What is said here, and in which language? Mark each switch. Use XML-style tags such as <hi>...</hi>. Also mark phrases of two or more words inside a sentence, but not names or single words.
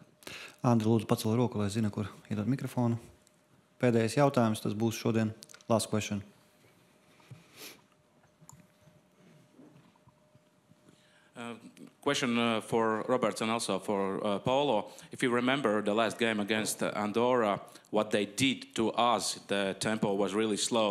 <lv>Andri, lūdzu, pacel roku, lai zina, kur iedot mikrofonu. Pēdējais jautājums, tas būs šodien.</lv> <en>Last question. Question for Robert and also for Paolo. If you remember the last game against Andorra, what they did to us, the tempo was really slow.</en>